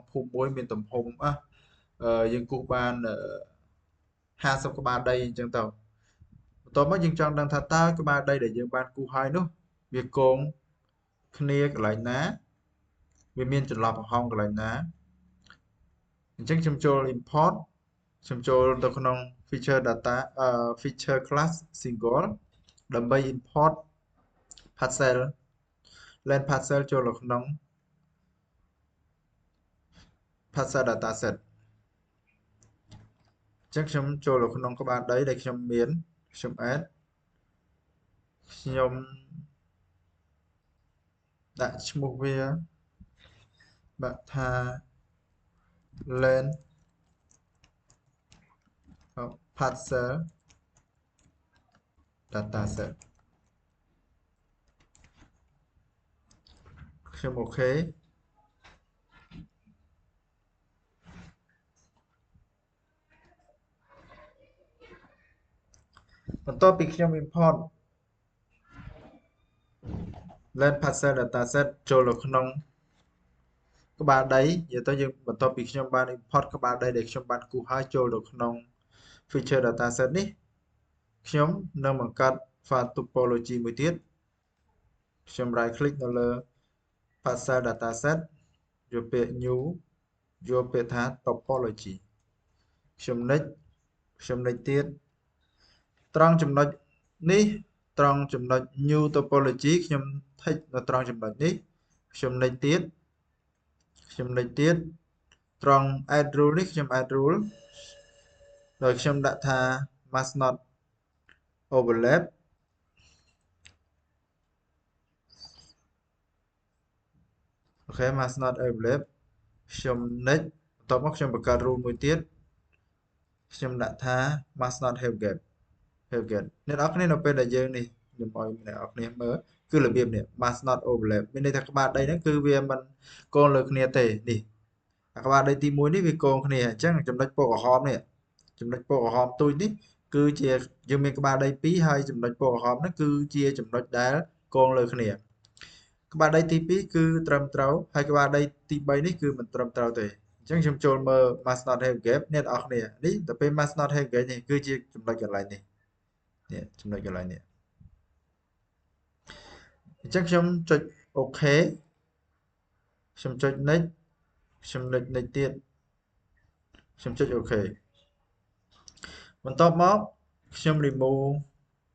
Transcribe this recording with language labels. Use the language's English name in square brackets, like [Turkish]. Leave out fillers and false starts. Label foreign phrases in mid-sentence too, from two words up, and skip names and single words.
[Khmer] ភូមិមួយមានទំហំយើងគូសបាន50ក្បាលដីអញ្ចឹងទៅបន្ទាប់មកយើង ចង់ដឹងថាតើក្បាលដីដែលយើងបានគូសហើយនោះវាគងគ្នាកន្លែងណាវាមានចន្លោះប្រហោងកន្លែងណាអញ្ចឹងខ្ញុំចូល import ខ្ញុំចូលទៅក្នុង [English] feature class single [Khmer] ដើម្បី [English] import parcel land parcel [Khmer] ចូលនៅក្នុង [English] parcel dataset [Khmer] អញ្ចឹងខ្ញុំចូលនៅក្នុងក្បាលដីដែលខ្ញុំមានខ្ញុំ add ខ្ញុំដាក់ឈ្មោះវាបាក់ថា [English] land parcel dataset [Khmer] ខ្ញុំអូខេបន្ទាប់ពីខ្ញុំ import [English] land parcel dataset [Khmer] ចូលនៅក្នុងក្បាលដីនិយាយទៅយើងបន្ទាប់ពីខ្ញុំបាន import ក្បាលដីដែលខ្ញុំបានគូសហើយចូលទៅក្នុង [English] feature dataset [Khmer] នេះខ្ញុំនឹងបង្កើត [English] file topology [Khmer] មួយទៀតខ្ញុំ [English] right click [Khmer] នៅលើ [English] parcel dataset [Khmer] យកពាក្យ new យកពាក្យថា topology ចំណុចទៀតត្រង់ចំណុចនេះត្រង់ចំណុច [English] new topology [Khmer] ខ្ញុំ tick នៅត្រង់ចំណុចនេះចំណុច ទៀតត្រង់ [English] add rule [Khmer] នេះខ្ញុំ [English] add rule [Khmer] ដោយខ្ញុំដាក់ថា [English] must not overlap [Khmer] អូខេ [English] must not overlap [Khmer] ចំណុចបន្ទាប់មកខ្ញុំបង្កើត rule មួយទៀតខ្ញុំដាក់ថា [English] must not have gap [Khmer] អ្នកនរ គ្នានៅពេលដែលយើងនេះខ្ញុំឲ្យអ្នកនរគ្នាមើលគឺរបៀបនេះ [English] must not overlap [Khmer] មានន័យថាក្បាលដីហ្នឹងគឺវាមិនកូនលើគ្នាទេនេះ ក្បាលដីទី1នេះវាកូនគ្នាអញ្ចឹងចំណុចពណ៌ក្រហមនេះចំណុចពណ៌ក្រហមទូចនេះគឺជាយើងមានក្បាលដី2 ហើយចំណុចពណ៌ក្រហមហ្នឹងគឺជាចំណុចដែលកូនលើគ្នាក្បាលដីទី2គឺត្រឹមត្រូវ ហើយក្បាលដីទី3នេះគឺមិនត្រឹមត្រូវទេអញ្ចឹងខ្ញុំចូលមើល [English] must not have gap [Khmer] អ្នកនរគ្នានេះទៅពេល [English] must not have gap [Khmer] នេះគឺជាចំណុចកន្លែងនេះចំណុចកន្លែងនេះអញ្ចឹងខ្ញុំចុចអូខេខ្ញុំចុច next ខ្ញុំ next ទៀតខ្ញុំចុចអូខេបន្ទាប់មកខ្ញុំ remove